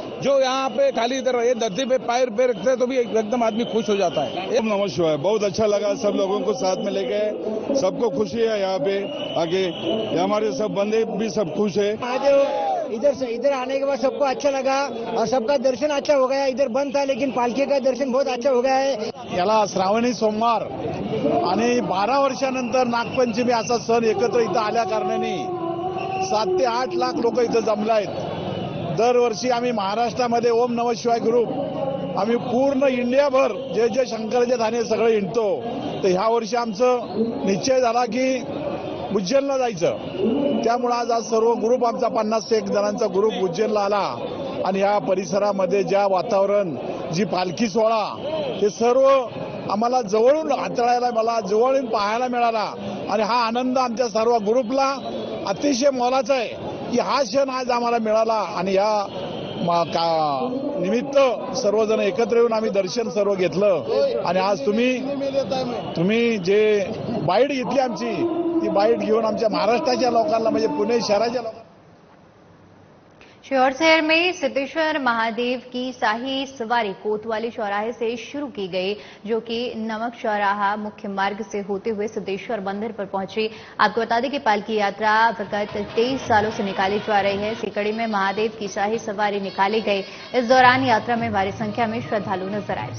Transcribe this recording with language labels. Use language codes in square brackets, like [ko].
[hi] जो यहाँ पे खाली इधर ये धरती पे पैर पे रखते हैं तो भी एकदम आदमी खुश हो जाता है। ओम नमः शिवाय, बहुत अच्छा लगा। सब लोगों को साथ में लेके सबको खुशी है। यहाँ पे आगे हमारे सब बंदे भी सब खुश है। इधर आने के बाद सबको अच्छा लगा और सबका दर्शन अच्छा हो गया। इधर बंद था, लेकिन पालखी का दर्शन बहुत अच्छा हो गया है। [mr] याला श्रावणी सोमवार आणि 12 वर्षानंतर नागपंचमी असा सण एकत्र इथं आल्या कारणाने 7 ते 8 लाख लोक इथं जमले आहेत। दरवर्षी आम्ही महाराष्ट्रामध्ये ओम नमः शिवाय ग्रुप आम्ही पूर्ण इंडियाभर जे जे शंकराचे धाने सगळे हिंडतो। तर ह्या वर्षी आमचं निश्चय झाला की उज्जैनला जायचं। त्यामुळे आज सर्व ग्रुप आमचा 50 ते 1 जणांचा ग्रुप उज्जैनला आला आणि या परिसरामध्ये ज्या वातावरण, जी पालखी सोहळा, हे सर्व आम्हाला जवळून हाताळायला, मला जवळून पाहायला मिळाला आणि हा आनंद आमच्या सर्व ग्रुपला अतिशय मोलाचा आहे की हा क्षण आज आम्हाला मिळाला आणि या निमित्त सर्वजण एकत्र येऊन आम्ही दर्शन सर्व घेतलं आणि आज तुम्ही जे बाईट घेतली आमची, ती बाईट घेऊन आमच्या महाराष्ट्राच्या लोकांना, म्हणजे पुणे शहराच्या लोकांना। [hi] सीहोर शहर में सिद्धेश्वर महादेव की शाही सवारी कोतवाली चौराहे से शुरू की गई, जो कि नमक चौराहा मुख्य मार्ग से होते हुए सिद्धेश्वर मंदिर पर पहुंची। आपको बता दें कि पालकी यात्रा विगत 23 सालों से निकाली जा रही है। इसी कड़ी में महादेव की शाही सवारी निकाली गई। इस दौरान यात्रा में भारी संख्या में श्रद्धालु नजर आए।